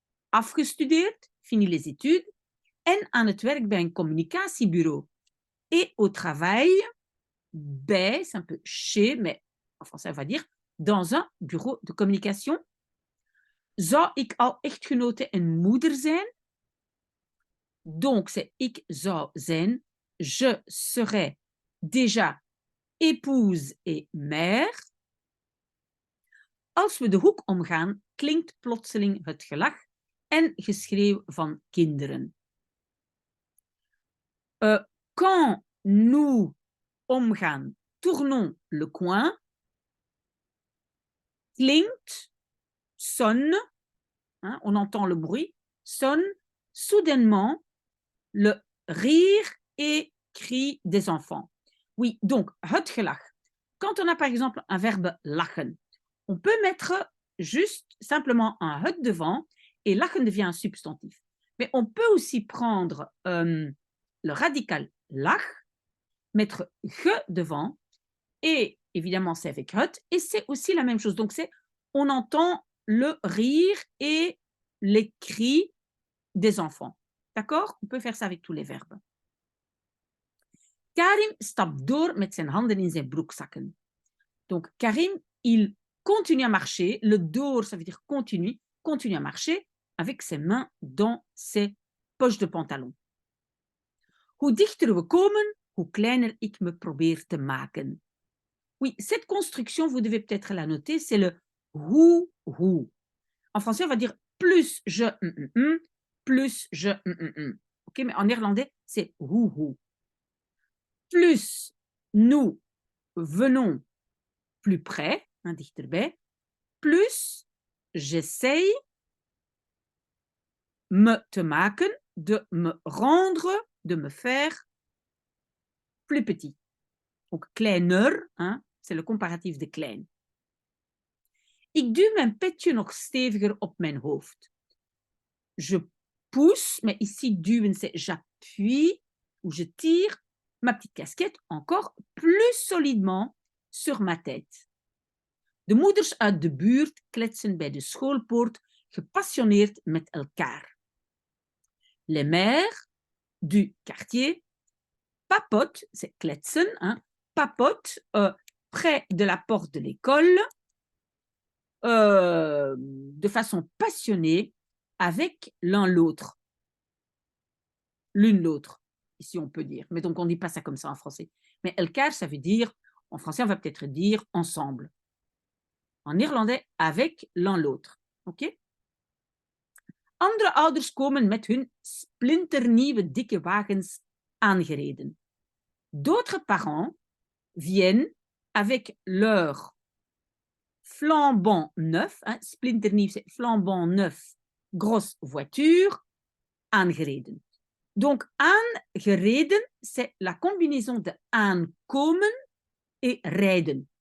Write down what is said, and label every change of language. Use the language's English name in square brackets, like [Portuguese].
[Dutch] Afgestudeerd, [French] fini les études, [Dutch] en aan het werk bij een communicatiebureau. [French] Et au travail, [Dutch] bij, [French] c'est un peu chez, mais en français, on va dire, dans un bureau de communication. [Dutch] Zou ik al echtgenote en moeder zijn? [French] Donc, c'est [Dutch] ik zou zijn. [French] Je serais déjà épouse et mère. [Dutch] Als we de hoek omgaan, klinkt plotseling het gelach en geschreeuw van kinderen. [French] Quand nous omgaan, tournons le coin, klinkt, sonne, hein, on entend le bruit, sonne soudainement le rire et cri des enfants. Oui, donc, [Dutch] het gelach. [French] Quand on a par exemple un verbe lachen, on peut mettre juste simplement un het devant et lachen devient un substantif. Mais on peut aussi prendre le radical lach, mettre ge devant et évidemment c'est avec het et c'est aussi la même chose. Donc on entend le rire et les cris des enfants. D'accord? On peut faire ça avec tous les verbes. [Dutch] Karim stapt door met zijn handen in zijn broekzakken. [French] Donc Karim, il continue à marcher. Le door, ça veut dire continue à marcher avec ses mains dans ses poches de pantalon. [Dutch] Hoe dichter we komen, hoe kleiner ik me probeer te maken. [French] Oui, cette construction, vous devez peut-être la noter, c'est le hoe. En français, on va dire plus je plus je OK, mais en néerlandais, c'est hoe. Plus nous venons plus près, hein, dichterbij, plus j'essaye [Dutch] me te maken, [French] de me rendre, de me faire plus petit. Donc kleiner, hein, c'est le comparatif de klein. [Dutch] Ik duw mijn petje nog steviger op mijn hoofd. [French] Je pousse, mais ici duwen c'est j'appuie ou je tire ma petite casquette encore plus solidement sur ma tête. [Dutch] De moeders uit de buurt kletsen bij de schoolpoort gepassioneerd met elkaar. [French] Les mères du quartier papotent, c'est kletsen, hein, papotent près de la porte de l'école de façon passionnée avec l'un l'autre. L'une l'autre, ici on peut dire. Mais donc on ne dit pas ça comme ça en français. Mais elkaar, ça veut dire, en français on va peut-être dire ensemble. En néerlandais, avec l'un l'autre. OK? [Dutch] Andere ouders komen met hun splinternieuwe dikke wagens aangereden. [French] D'autres parents viennent avec leur flambant neuf, hein, splinternieuw, c'est flambant neuf, grosse voiture, aangereden. Donc, aangereden, c'est la combinaison de aankomen et rijden.